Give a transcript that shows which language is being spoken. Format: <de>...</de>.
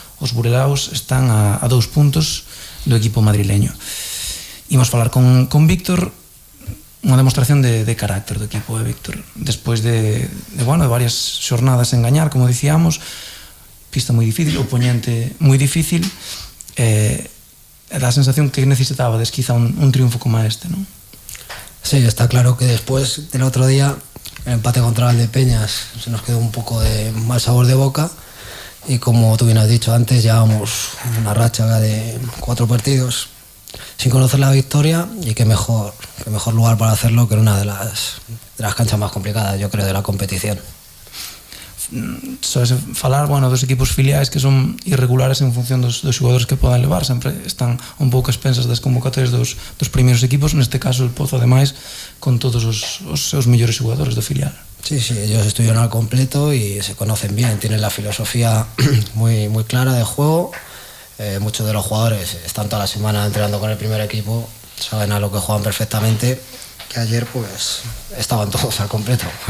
<gl>Os burelaos están a 2 puntos do equipo madrileño. Imos falar con Víctor, unha demostración de carácter do equipo de Víctor. Despois de varias xornadas en gañar, como dicíamos, pista moi difícil, oponente moi difícil, da sensación que necesitabades quizá un triunfo como este, ¿no?</gl> <es>Sí, está claro que después del otro día el empate contra Valdepeñas se nos quedó un poco de mal sabor de boca y como tú bien has dicho antes, llevamos una racha de 4 partidos sin conocer la victoria y qué mejor lugar para hacerlo que en una de las canchas más complicadas, yo creo, de la competición.</es> <gl>Soes falar, dos equipos filiais que son irregulares en función dos xogadores que podan levar, sempre están un pouco expensas das convocatorias dos primeiros equipos, neste caso el Pozo ademais con todos os seus mellores xogadores do filial.</gl> <es>Sí, ellos estuvieron al completo y se conocen bien, tienen la filosofía muy, muy clara de juego. Muchos de los jugadores están toda la semana entrenando con el primer equipo, saben a lo que juegan perfectamente, que ayer estaban todos al completo.</es>